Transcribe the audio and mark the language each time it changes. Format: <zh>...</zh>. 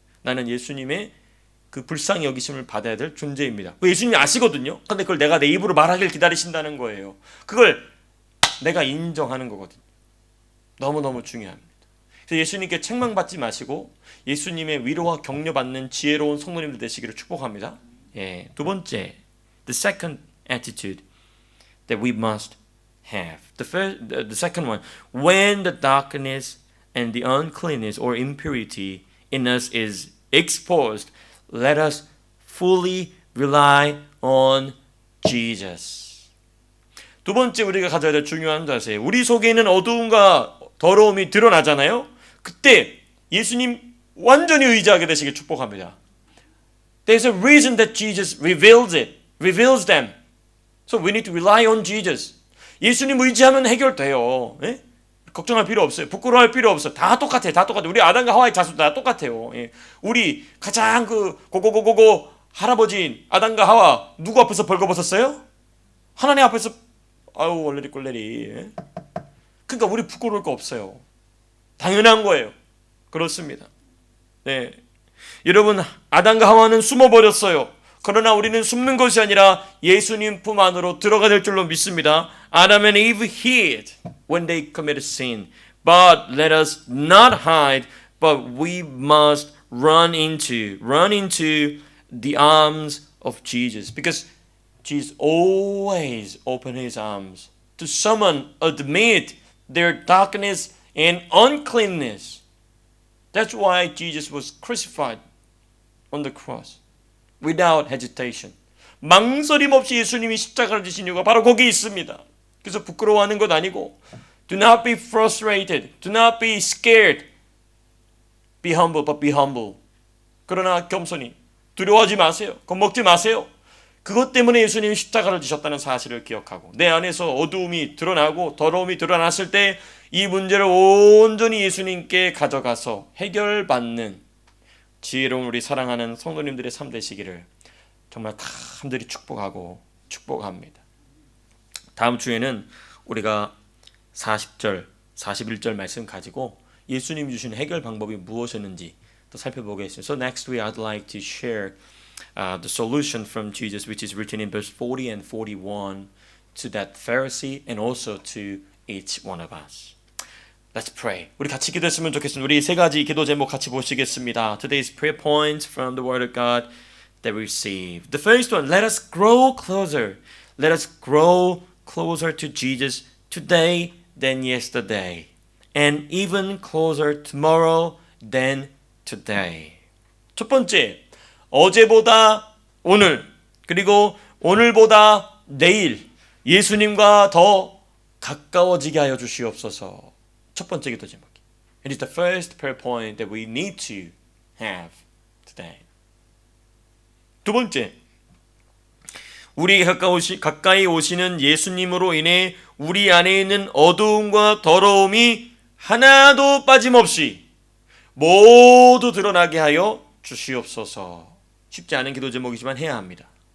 <ko>나는 예수님의 그 불쌍히 여기심을 받아야 될 존재입니다. 예수님이 아시거든요. 근데 그걸 내가 내 입으로 말하길 기다리신다는 거예요. 그걸 내가 인정하는 거거든요. 너무너무 중요합니다. 그래서 예수님께 책망받지 마시고 예수님의 위로와 격려받는 지혜로운 성도님들 되시기를 축복합니다. 예, 두 번째,</ko> <en>the second attitude that we must have. The second one, when the darkness and the uncleanness or impurity in us is exposed, let us fully rely on Jesus.</en> <ko>두 번째 우리가 가져야 될 중요한 자세, 우리 속에 있는 어두움과 더러움이 드러나잖아요. 그때 예수님 완전히 의지하게 되시길 축복합니다.</ko> <en>There's a reason that Jesus reveals them. So we need to rely on Jesus.</en> <ko>예수님 의지하면 해결돼요. 예? 걱정할 필요 없어요. 부끄러워할 필요 없어요. 다 똑같아요. 우리 아담과 하와의 자손 다 똑같아요. 예. 우리 가장 고고고고고 할아버지 아담과 하와 누구 앞에서 벌거벗었어요? 하나님 앞에서 얼레리 꼴레리. 예? 그러니까 우리 부끄러울 거 없어요. 당연한 거예요. 그렇습니다. 네. 여러분, 아담과 하와는 숨어버렸어요. 그러나 우리는 숨는 것이 아니라 예수님 품 안으로 들어가야 될 줄로 믿습니다.</ko> <en>Adam and Eve hid when they committed sin. But let us not hide, but we must run into the arms of Jesus. Because Jesus always opened His arms to someone admit their darkness and uncleanness. That's why Jesus was crucified on the cross. Without hesitation.</en> <ko>망설임 없이 예수님이 십자가를 지신 이유가 바로 거기 있습니다. 그래서 부끄러워하는 것 아니고</ko> <en>do not be frustrated. Do not be scared. Be humble, but be humble.</en> <ko>그러나 겸손히 두려워하지 마세요. 겁먹지 마세요. 그것 때문에 예수님이 십자가를 지셨다는 사실을 기억하고 내 안에서 어두움이 드러나고 더러움이 드러났을 때 이 문제를 온전히 예수님께 가져가서 해결받는 지혜로운 우리 사랑하는 성도님들의 삶 되시기를 정말 간절히 축복합니다. 다음 주에는 우리가 40절, 41절 말씀 가지고 예수님이 주신 해결 방법이 무엇이었는지 또 살펴보겠습니다.</ko> <en>So next week I'd like to share the solution from Jesus, which is written in verse 40 and 41 to that Pharisee and also to each one of us. Let's pray.</en> <ko>우리 같이 기도했으면 좋겠습니다. 우리 세 가지 기도 제목 같이 보시겠습니다.</ko> <en>Today's prayer points from the Word of God that we receive. The first one, let us grow closer. Let us grow closer to Jesus today than yesterday, and even closer tomorrow than today.</en> <ko>첫 번째, 어제보다 오늘, 그리고 오늘보다 내일 예수님과 더 가까워지게 하여 주시옵소서. 첫 번째 기도 제목이.</ko> <en>It is the first prayer point that we need to have today.</en> <ko>두 번째, 우리에게 가까이 오시는 예수님으로 인해 우리 안에 있는 어두움과 더러움이 하나도 빠짐없이 모두 드러나게 하여 주시옵소서. 쉽지 않은 기도 제목이지만 해야 합니다.</ko>